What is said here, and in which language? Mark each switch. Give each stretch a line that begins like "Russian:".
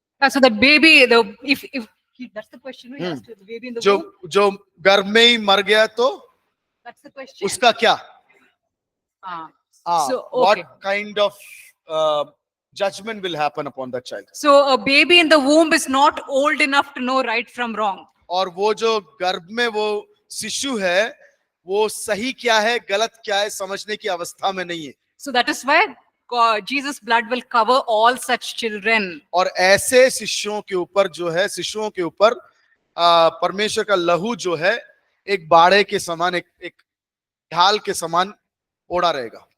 English: So the baby, if that's the question we asked, the baby in the womb.
Hindi: जो गर्भ में ही मर गया तो
English: That's the question.
Hindi: उसका क्या?
English: So What okay. kind of judgment will happen upon that child? So a baby in the womb is not old enough to know right from wrong.
Hindi: और वो जो गर्भ में वो शिशु है वो सही क्या है गलत क्या है समझने की अवस्था में नहीं है।
English: So that is why Jesus' blood will cover all such children.
Hindi: और ऐसे शिष्यों के ऊपर जो है, शिशुओं के ऊपर परमेश्वर का लहू जो है एक बाड़े के समान, एक ढाल के समान ओढ़ा रहेगा।